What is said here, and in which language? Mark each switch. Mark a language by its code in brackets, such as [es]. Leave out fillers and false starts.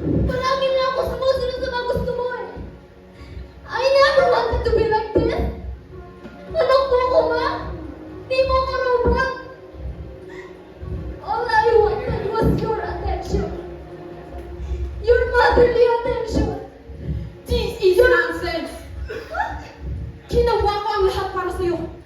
[tl] Palagi na ako sumusunod sa mga gusto mo eh! [en] I never wanted to be like this! [tl] Anak mo ko, ma! Di mo ako robot! [en] All I wanted was your attention! Your motherly attention! This is nonsense! [tl] Ginawa ko ang lahat para sa'yo.